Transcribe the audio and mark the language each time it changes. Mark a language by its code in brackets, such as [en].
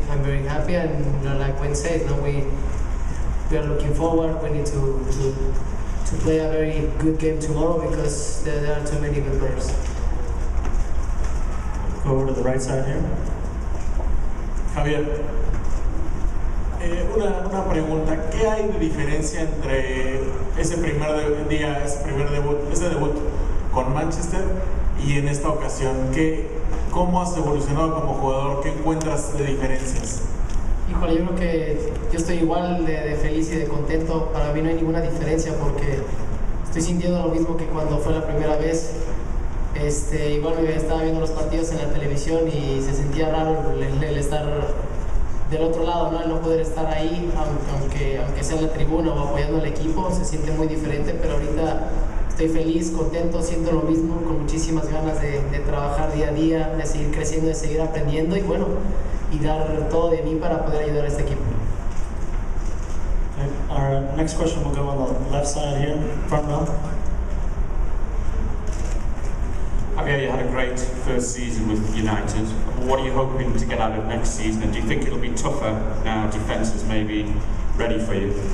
[en] I'm very happy, and like Wayne said, we are looking forward. We need to play a very good game tomorrow because there are too many good players. Go over to the right side here. [es] Javier, una pregunta. ¿Qué hay de diferencia entre ese primer debut con Manchester y en esta ocasión? ¿Cómo has evolucionado como jugador? ¿Qué encuentras de diferencias? Híjole, yo creo que yo estoy igual de feliz y de contento. Para mí no hay ninguna diferencia porque estoy sintiendo lo mismo que cuando fue la primera vez. Igual me estaba viendo los partidos en la televisión y se sentía raro el estar del otro lado, ¿no? El no poder estar ahí, aunque sea en la tribuna o apoyando al equipo, se siente muy diferente, pero ahorita estoy feliz, contento, siento lo mismo, con muchísimas ganas de trabajar día a día, de seguir creciendo, de seguir aprendiendo y dar todo de mí para poder ayudar a este equipo. [en] Okay. Our next question will go on the left side here, front row. Javier, you had a great first season with United. What are you hoping to get out of next season? And do you think it'll be tougher now defence is maybe ready for you?